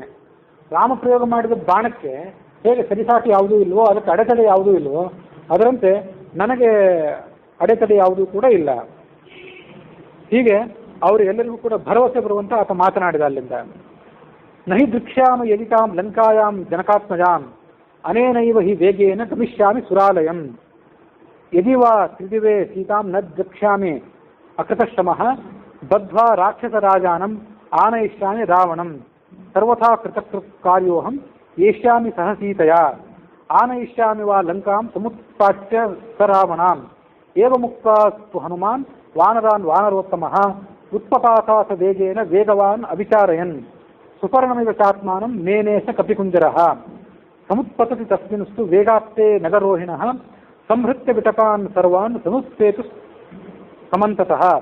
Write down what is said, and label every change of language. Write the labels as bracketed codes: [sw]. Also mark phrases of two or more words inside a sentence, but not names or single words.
[kn] ರಾಮ ಪ್ರಯೋಗ ಮಾಡಿದ ಬಾಣಕ್ಕೆ ಹೇಗೆ ಸರಿಸಾಟಿ ಯಾವುದೂ ಇಲ್ವೋ, ಅದಕ್ಕೆ ಅಡೆತಡೆ ಯಾವುದೂ ಇಲ್ವೋ, ಅದರಂತೆ ನನಗೆ ಅಡೆತಡೆ ಯಾವುದೂ ಕೂಡ ಇಲ್ಲ. ಹೀಗೆ ಅವರಿಗೆಲ್ಲರಿಗೂ ಕೂಡ ಭರವಸೆ ಬರುವಂತ ಆತ ಮಾತನಾಡಿದ. [sa] ಅಲ್ಲಿಂದ ನಹಿ ದೃಕ್ಷ್ಯಾಮ ಯದಿತಾಂ ಲಂಕಾಯಾಂ ಜನಕಾತ್ಮಜಾಂ ಅನೇನೈವ ಹಿ ವೇಗೇನ ಗಮಿಷ್ಯಾಮಿ ಸುರಾಲಯಂ ಯದಿ ವಾ ತ್ರಿದಿವೇ ಸೀತಾಂ ನ ದ್ರಕ್ಷ್ಯಾಮಿ ಅಕೃತಶ್ರಮಃ ಬದ್ಧ್ವಾ ರಾಕ್ಷಸರಾಜಾನಂ ಆನಯಿಷ್ಯಾಮಿ ರಾವಣಂ ಸರ್ವಥಾ ಕೃತಕೃತ್ ಕಾರ್ಯೋಹಂ ಏಷ್ಯಾಮಿ ಸಹ ಸೀತಯಾ ಆನಯಿಷ್ಯಾಮಿ ವಾ ಲಂಕಾಂ ಸಮುತ್ಪಾಟ್ಯ ಸ ರಾವಣಾಂ ಏವಮುಕ್ತಾಸ್ತು ಹನುಮಾನ್ ವಾನರಾನ್ ವಾನರೋತ್ತಮಃ ಉತ್ಪಪಾತ ಸ ವೇಗೇನ ವೇಗವಾನ್ ಅವಿಚಾರಯನ್ ಸುಪರ್ಣಮಿವ ಚಾತ್ಮಾನಂ ಮೇನೇಶ ಕಪಿಕುಂಜರಃ ಸಮುತ್ಪತತಿ ತಸ್ಮಿನ್ಸ್ತು ವೇಗಾಪ್ತೆ ನಗರೋಹಿಣಃ ಸಂಹೃತ್ಯ ವಿಟಪಾನ್ ಸರ್ವಾನ್ ಸಮುತ್ಪೇತು ಸಮಂತತಃ